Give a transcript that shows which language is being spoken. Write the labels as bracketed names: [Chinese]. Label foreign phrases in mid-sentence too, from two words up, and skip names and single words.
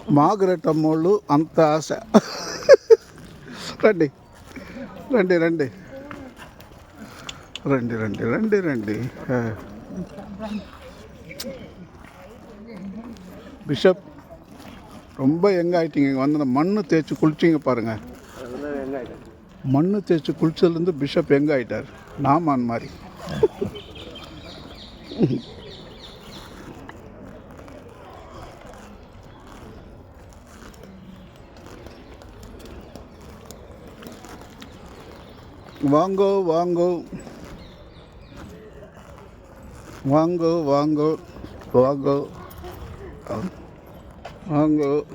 [Telugu] மார்கரெட் அம்மோళ్ళు అంత ఆశ. రండి రండి రండి రండి రండి రండి రండి. [Tamil] பிஷப் ரொம்ப யங் ஆகிட்டீங்க. இங்கே வந்து மண் தேய்ச்சி குளிச்சிங்க பாருங்கள். மண் தேய்ச்சி குளிச்சதுலேருந்து பிஷப் யங் ஆகிட்டார், நாமான் மாதிரி. வாங்கோ வாங்கோ வாங்கோ வாங்கோ வாங்கோ வாங்கோ.